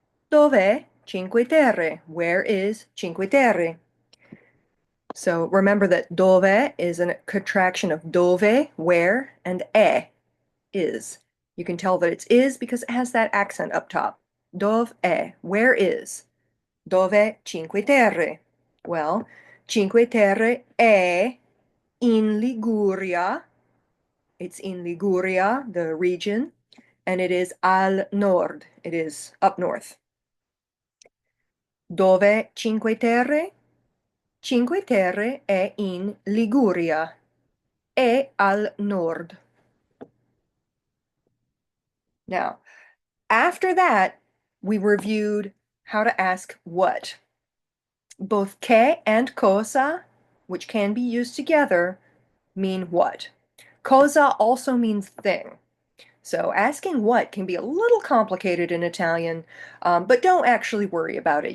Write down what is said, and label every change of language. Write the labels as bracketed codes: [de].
[it] Dov'è Cinque Terre? [en] Where is Cinque Terre? So remember that dove is a contraction of dove, where, and is. You can tell that it's is because it has that accent up top. [it] Dov'è? [en] Where is? [it] Dov'è Cinque Terre? Well, Cinque Terre è in Liguria. [en] It's in Liguria, the region, and it is [it] al nord. [en] It is up north. [it] Dove Cinque Terre? Cinque Terre è in Liguria. È al nord. [en] Now, after that, we reviewed how to ask what. Both che and cosa, which can be used together, mean what. Cosa also means thing. So asking what can be a little complicated in Italian, but don't actually worry about it.